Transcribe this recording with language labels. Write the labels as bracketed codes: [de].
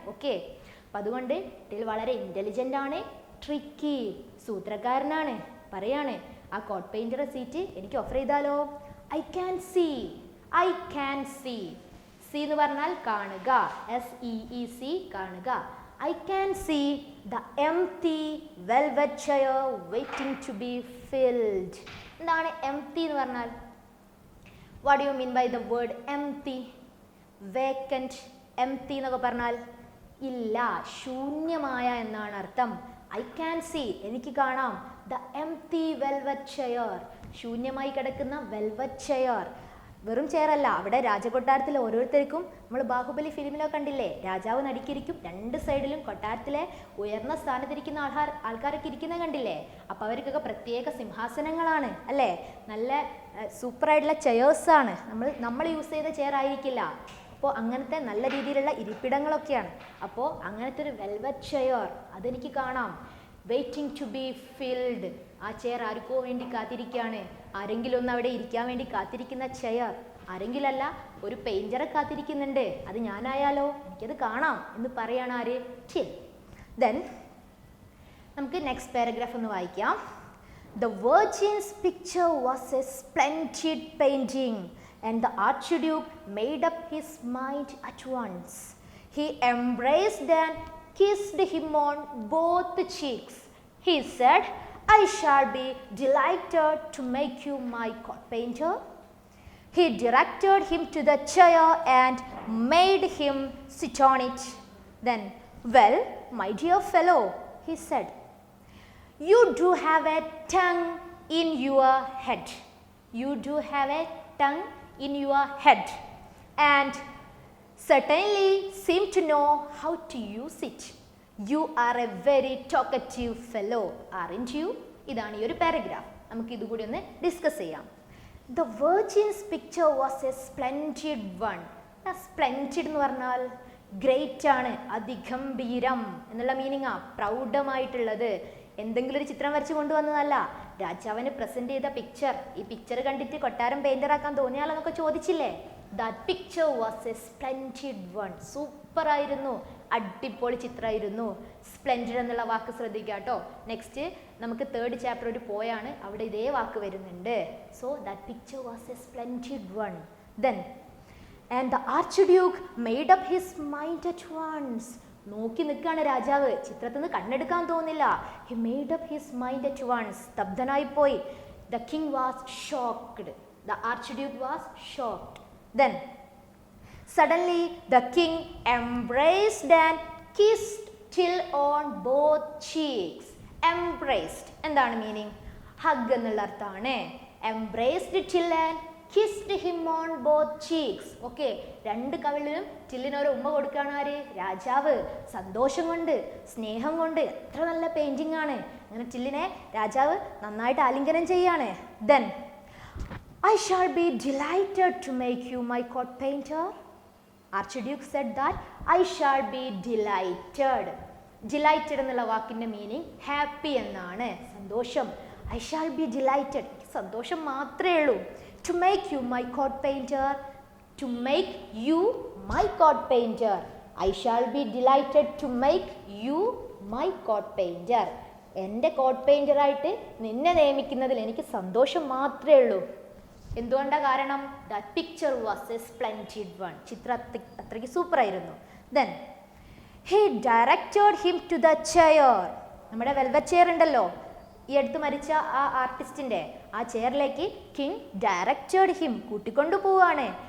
[ml] Okay, അപ്പം അതുകൊണ്ട് till വളരെ ഇൻ്റലിജൻ്റ് ആണ്, ട്രിക്കി, സൂത്രക്കാരനാണ്. പറയാണ് ആ കോട്ട് പെയിൻറ്റർ സീറ്റ് എനിക്ക് ഓഫർ ചെയ്താലോ. [en] I can see, I can see. [ml] C എന്ന് പറഞ്ഞാൽ കാണുക, SEEC, കാണുക. [en] I can see the empty velvet chair waiting to be filled. [ml] എന്താണ് empty എന്ന് പറഞ്ഞാൽ? [en] What do you mean by the word empty? [ml] Vacant, empty എന്നൊക്കെ പറഞ്ഞാൽ ഇല്ല, ശൂന്യമായ എന്നാണ് അർത്ഥം. [en] I can see, [ml] എനിക്ക് കാണാം, [en] the empty velvet chair, [ml] ശൂന്യമായി കിടക്കുന്ന [en] velvet chair. [ml] വെറും ചെയറല്ല, അവിടെ രാജകൊട്ടാരത്തിലെ ഓരോരുത്തർക്കും, നമ്മൾ ബാഹുബലി ഫിലിമിലൊക്കെ കണ്ടില്ലേ, രാജാവ് നടുക്കിരിക്കും, രണ്ട് സൈഡിലും കൊട്ടാരത്തിലെ ഉയർന്ന സ്ഥാനത്തിരിക്കുന്ന ആൾക്കാരൊക്കെ ഇരിക്കുന്നത് കണ്ടില്ലേ. അപ്പോൾ അവർക്കൊക്കെ പ്രത്യേക സിംഹാസനങ്ങളാണ് അല്ലേ, നല്ല സൂപ്പറായിട്ടുള്ള ചെയേഴ്സാണ്. നമ്മൾ യൂസ് ചെയ്ത ചെയർ ആയിരിക്കില്ല. അപ്പോൾ അങ്ങനത്തെ നല്ല രീതിയിലുള്ള ഇരിപ്പിടങ്ങളൊക്കെയാണ്. അപ്പോൾ അങ്ങനത്തെ ഒരു വെൽവെറ്റ് ചെയർ അതെനിക്ക് കാണാം. [en] waiting to be filled, [ml] ആ ചെയർ ആർക്കോ വേണ്ടി കാത്തിരിക്കുകയാണ്. ആരെങ്കിലും ഒന്ന് അവിടെ ഇരിക്കാൻ വേണ്ടി കാത്തിരിക്കുന്ന ചെയർ. ആരെങ്കിലും അല്ല, ഒരു പെയിൻറ്ററെ കാത്തിരിക്കുന്നുണ്ട്. അത് ഞാനായാലോ, എനിക്കത് കാണാം എന്ന് പറയാണ് ആര്, ടിൽ. ദെൻ നമുക്ക് നെക്സ്റ്റ് പാരഗ്രാഫ് ഒന്ന് വായിക്കാം. [en] The Virgin's picture was a splendid painting, and the Archduke made up his mind at once. He embraced and kissed him on both cheeks. He said, I shall be delighted to make you my court painter. He directed him to the chair and made him sit on it. Then, well, my dear fellow, he said, you do have a tongue in your head. You do have a tongue in your head, and certainly seem to know how to use it. You are a very talkative fellow, aren't you? [ml] ഇതാണ് ഈ ഒരു paragraph. നമുക്ക് ഇതുകൂടി ഒന്ന് discuss ചെയ്യാം. [en] The Virgin's picture was a splendid one. [ml] Splendid എന്ന് പറഞ്ഞാൽ great ആണ്, അതിഗംഭീരം എന്നുള്ള മീനിങ്ങാ, പ്രൗഢമായിട്ടുള്ളത്. എന്തെങ്കിലും ഒരു ചിത്രം വരച്ച് കൊണ്ടുവന്നതല്ല, രാജാവിന് പ്രസന്റ് ചെയ്ത പിക്ചർ. ഈ പിക്ചർ കണ്ടിട്ട് കൊട്ടാരം പെയിന്റർ ആക്കാൻ തോന്നിയാലെന്നൊക്കെ ചോദിച്ചില്ലേ. That picture was a splendid one. Super ആയിരുന്നു, അടിപൊളി ചിത്രമായിരുന്നു. സ്പ്ലെൻഡിഡ് എന്നുള്ള വാക്ക് ശ്രദ്ധിക്കുക കേട്ടോ. നെക്സ്റ്റ് നമുക്ക് തേർഡ് ചാപ്റ്റർ ഒരു പോയാണ്, അവിടെ ഇതേ വാക്ക് വരുന്നുണ്ട്. [en] So that picture was a splendid one. Then and the archduke made up his mind at once. [ml] നോക്കി നിൽക്കുകയാണ് രാജാവ്, ചിത്രത്തിൽ നിന്ന് കണ്ണെടുക്കാൻ തോന്നില്ല. [en] he made up his mind at once, [ml] സ്തബ്ധനായി പോയി. [en] The king was shocked, the archduke was shocked. Then suddenly the king embraced and kissed till on both cheeks. [ml] Embraced എന്താണ് meaning? Hug എന്നുള്ള അർത്ഥമാണ്. [en] Embraced till and kissed him on both cheeks. [ml] Okay, രണ്ട് കവിളിലും ടില്ലിനൊരു ഉമ്മ കൊടുക്കുകയാണ് ആര്? രാജാവ്. സന്തോഷം കൊണ്ട്, സ്നേഹം കൊണ്ട്. എത്ര നല്ല പെയിന്റിംഗ് ആണ്. അങ്ങനെ ടില്ലിനെ രാജാവ് നന്നായിട്ട് ആലിംഗനം ചെയ്യാണ്. [en] Then I shall be delighted to make you my court painter. Archduke said that I shall be delighted. [ml] Delighted എന്നുള്ള വാക്കിൻ്റെ മീനിങ് ഹാപ്പി എന്നാണ്, സന്തോഷം. [en] I shall be delighted, [ml] സന്തോഷം മാത്രമേ ഉള്ളൂ. [en] To make you my court painter. To make you my court painter. I shall be delighted to make you my court painter. [ml] എൻ്റെ coat പെയിൻറ്ററായിട്ട് നിന്നെ നിയമിക്കുന്നതിൽ എനിക്ക് സന്തോഷം മാത്രമേ ഉള്ളൂ. എന്തുകൊണ്ടാണ് കാരണം? [en] That picture was a splendid one. [ml] ചിത്രം അത്രയ്ക്ക് സൂപ്പറായിരുന്നു. [en] Then he directed him to the chair. [ml] നമ്മുടെ വെൽവെറ്റ് ചെയർ ഉണ്ടല്ലോ, ഈ അടുത്ത് മരിച്ച ആ ആർട്ടിസ്റ്റിൻ്റെ ആ ചെയറിലേക്ക് [en] king directed him, [ml] കൂട്ടിക്കൊണ്ടു പോവുകയാണ്.